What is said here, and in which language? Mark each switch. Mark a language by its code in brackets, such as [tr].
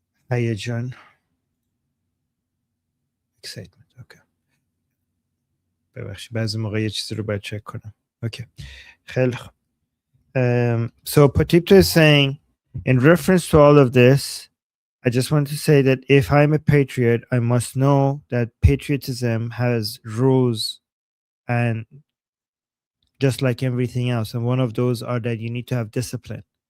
[fa] هیجان excitement. اوکی. ببخشید بعضی موقع یه چیزی رو باید چک کنم. اوکی. خیلی خوب. [en] So Potipto is saying, in reference to all of this, I just want to say that if I'm a patriot, I must know that patriotism has rules, and just like everything else, and one of those are that you need to have discipline.